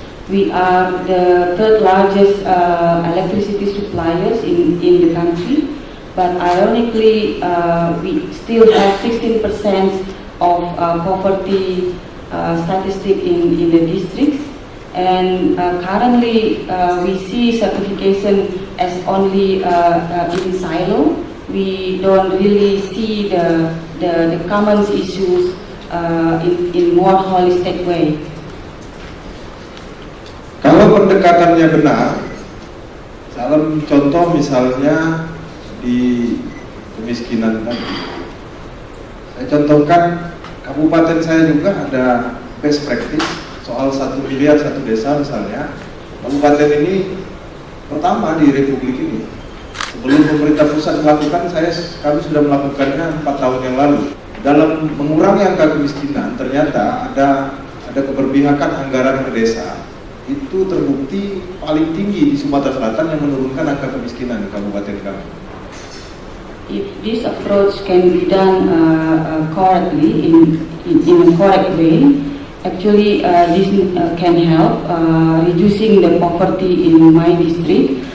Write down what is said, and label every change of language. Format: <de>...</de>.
<en>We are the third largest electricity suppliers in the country, but ironically we still have 16% of poverty statistic in the districts, and currently we see certification as only in silo. We don't really see the common issues in more holistic way.</en> <id>Kalau pendekatannya benar, dalam contoh misalnya di kemiskinan tadi, saya contohkan kabupaten saya juga ada best practice soal 1 miliar 1 desa misalnya, Kabupaten ini pertama di Republik ini. Sebelum pemerintah pusat melakukan, kami sudah melakukannya 4 tahun yang lalu. Dalam mengurangi angka kemiskinan, ternyata ada keberpihakan anggaran ke desa. Itu terbukti paling tinggi di Sumatera Selatan yang menurunkan angka kemiskinan di kabupaten kami.</id> <en>If this approach can be done correctly, in a correct way, actually this can help reducing the poverty in my district.</en>